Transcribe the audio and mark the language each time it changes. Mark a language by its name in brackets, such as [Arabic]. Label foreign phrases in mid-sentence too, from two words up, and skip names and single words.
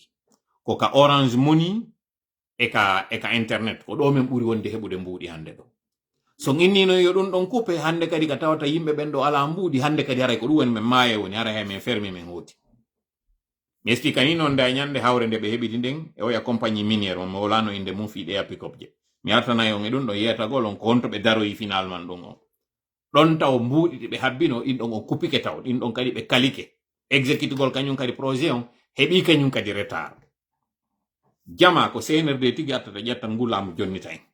[Fula] Ko ka Orange Money e ka internet ko ɗo men ɓuri wonde heɓude mbuuɗi hande ɗo. So innino yo ɗum ɗon coupe hande kadi ka tawata yimɓe ɓen ɗo ala mbuuɗi hande kadi haray ko ɗum woni men maaye woni hara he men fermi men hoti. Mi explique ni noon da ñande hawre nde ɓe heɓidi nden e oya [French] compagnie minière [Fula] on mo wolano inde mum fiiɗe a pick-up je. Mi artanayi on e ɗum ɗo yeyatagol on ko honto ɓe daroyi finalement ɗum on. Ɗon taw mbuuɗi ɗi ɓe habbino ɗin ɗon on kupike taw ɗin ɗon kadi ɓe kalike exécutugol kañum kadi projet on heɓi kañum kadi retard. Jama ko CNRD tigi attata ƴettan ngu laamu jonnita en.